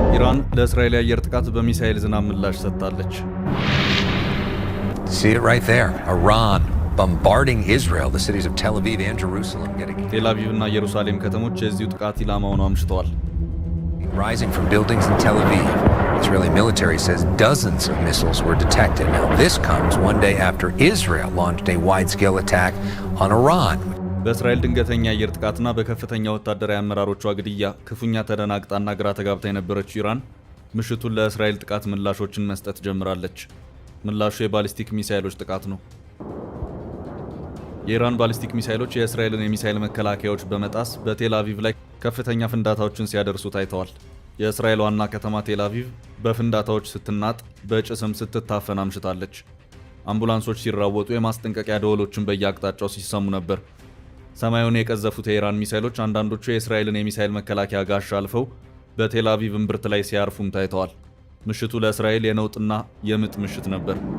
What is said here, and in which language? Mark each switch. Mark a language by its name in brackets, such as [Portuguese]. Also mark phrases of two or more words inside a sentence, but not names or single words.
[Amharic] ኢራን ለእስራኤል የአየር ጥቃት በሚሳኤል ዝናብ ምላሽ ሰጥታለች። [English] See it right there. Iran bombarding Israel, the cities of Tel Aviv and Jerusalem getting [Amharic] ቴል አቪቭ እና ኢየሩሳሌም ከተሞች የዚሁ ጥቃት ኢላማ ሆነው አምሽተዋል። [English] rising from buildings in Tel Aviv. Israeli military says dozens of missiles were detected. Now this comes one day after Israel launched a wide-scale attack on Iran. [Amharic] በእስራኤል ድንገተኛ የአየር ጥቃትና በከፍተኛ ወታደራዊ አመራሮቿ ግድያ ክፉኛ ተደናግጣና ግራ ተጋብታ የነበረችው ኢራን ምሽቱን ለእስራኤል ጥቃት ምላሾችን መስጠት ጀምራለች። ምላሹ የባሊስቲክ ሚሳኤሎች ጥቃት ነው። የኢራን ባሊስቲክ ሚሳኤሎች የእስራኤልን የሚሳኤል መከላከያዎች በመጣስ በቴል አቪቭ ላይ ከፍተኛ ፍንዳታዎችን ሲያደርሱ ታይተዋል። የእስራኤል ዋና ከተማ ቴል አቪቭ በፍንዳታዎች ስትናጥ በጭስም ስትታፈን አምሽታለች። አምቡላንሶች ሲራወጡ የማስጠንቀቂያ ደወሎችን በየአቅጣጫው ሲሰሙ ነበር። ሰማዩን የቀዘፉት የኢራን ሚሳኤሎች አንዳንዶቹ የእስራኤልን የሚሳኤል መከላከያ ጋሻ አልፈው በቴል አቪቭ እምብርት ላይ ሲያርፉም ታይተዋል። ምሽቱ ለእስራኤል የነውጥና የምጥ ምሽት ነበር።